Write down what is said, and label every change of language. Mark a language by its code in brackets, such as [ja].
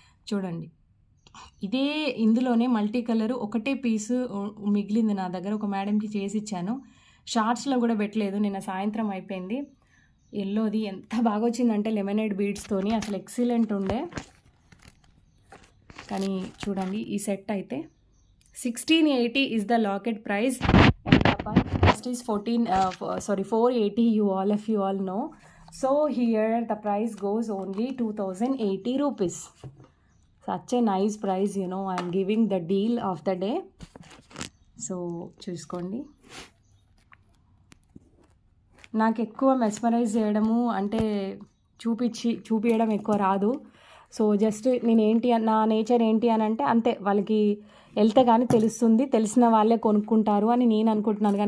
[te] చూడండి, ఇదే ఇందులోనే మల్టీ కలర్ ఒకటే పీసు మిగిలింది నా దగ్గర, ఒక మేడంకి చేసి ఇచ్చాను. షార్ట్స్లో కూడా పెట్టలేదు, నిన్న సాయంత్రం అయిపోయింది. ఎల్లోది ఎంత బాగా వచ్చిందంటే లెమనేడ్ బీడ్స్తోని, అసలు ఎక్సలెంట్ ఉండే. కానీ చూడండి, ఈ సెట్ అయితే [en] 1680 is the locket price, and the cost is 480. You all know. So here the price goes only 2080 rupees. Such a nice price, you know. I am giving the deal of the day. [te] So చూసుకోండి. నాకు ఎక్కువ mesmerise చేయడము అంటే చూపించడం ఎక్కువ రాదు. So just నా nature ఏంటి అని అంటే అంతే, వాళ్ళకి వెళ్తే కానీ తెలుస్తుంది, తెలిసిన వాళ్ళే కొనుక్కుంటారు అని నేను అనుకుంటున్నాను.